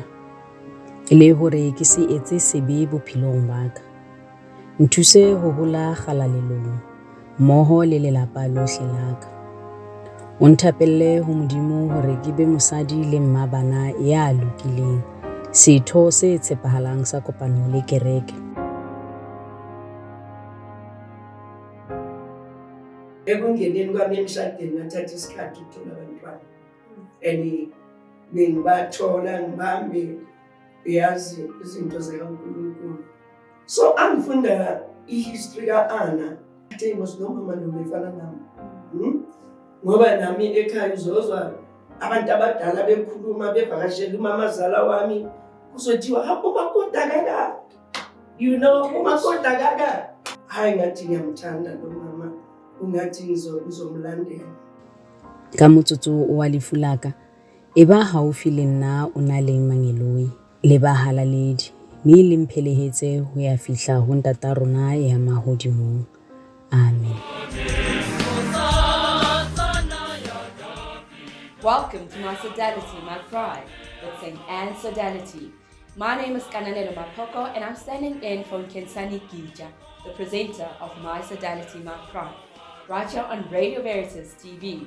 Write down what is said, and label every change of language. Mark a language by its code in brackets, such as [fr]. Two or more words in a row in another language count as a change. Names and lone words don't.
[st] Le hore ke se etse sebe bophelong ba ka. Nthuse ho hola kgalalelong, mmoho le lelapa lohle la ka. O nthapelle ho Modimo hore ke be mosadi le mmabana ya lokileng, setho se tshepahalang sa kopano le kereke. [zu] Ekungeneni kwami emshadweni ngathatha isikhathi ukuthola abantwana. And ngibathola ngibambe yazi izinto zikaNkulunkulu. So angifunda ihistory ka-Anna. Athe ngosinoma noma efana nami. Ngoba nami ekhaya uzozwa abantu abadala bekhuluma bevakashela umamazala wami kuzothiwa umakoti akaka. [en] You know [zu] umakoti akaka. Hayi ngathi ngiyamthanda lo mama. Ungathi ngizomlandela. [st] Ka motsotso wa lefu la ka, eba haufi le nna o na le mangeloi le bahalaledi, mme le mphelehetse ho ya fihla ho ntata rona ya mahodimong. [en] Amen. Welcome to My Sodality My Pride with St. Anne Sodality. My name is Kananelo Mapoko and I'm standing in for Kensani Gija, the presenter of My Sodality My Pride, right here on Radio Veritas TV.